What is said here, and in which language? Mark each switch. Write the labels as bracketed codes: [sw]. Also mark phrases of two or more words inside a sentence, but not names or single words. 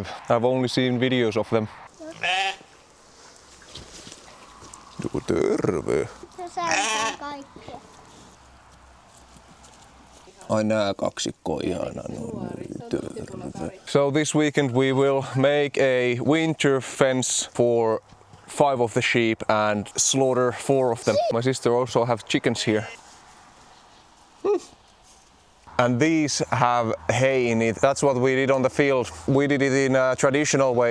[en] I've only seen videos of them. [fi] Terve. Se saa kaikkea. Ai nää kaksikko ihana. Terve. [en] So this weekend we will make a winter fence for 5 of the sheep and slaughter 4 of them. My sister also have chickens here. And these have hay in it. That's what we did on the field. We did it in a traditional way.